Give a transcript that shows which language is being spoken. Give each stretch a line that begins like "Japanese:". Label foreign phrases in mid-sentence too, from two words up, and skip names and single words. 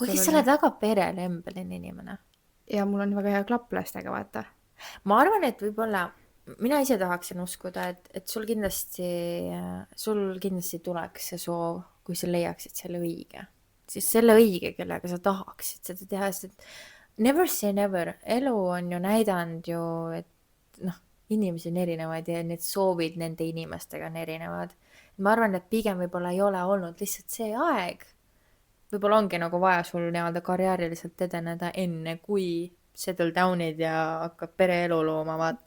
Estonian: kuigi sa oled väga perelembeline inimene. Ja mul on väga hea klapp lastega, vaata. Ma arvan, et võib-olla mina ise tahaksin uskuda, et sul kindlasti tuleks see soov, kui sa leiaksid selle õige. Siis selle õige, kellega sa tahaksid seda teha, sest
English: never say never.
Estonian: Elu on ju näidanud ju, et inimesi on erinevaid ja need soovid nende inimestega on erinevad. Ma arvan, et pigem võib-olla ei ole olnud lihtsalt see aeg. Võib-olla ongi nagu vaja sul nii-öelda karjääriliselt edeneda enne, kui
English: settle down'id
Estonian: ja hakkab pereelu looma, vaata.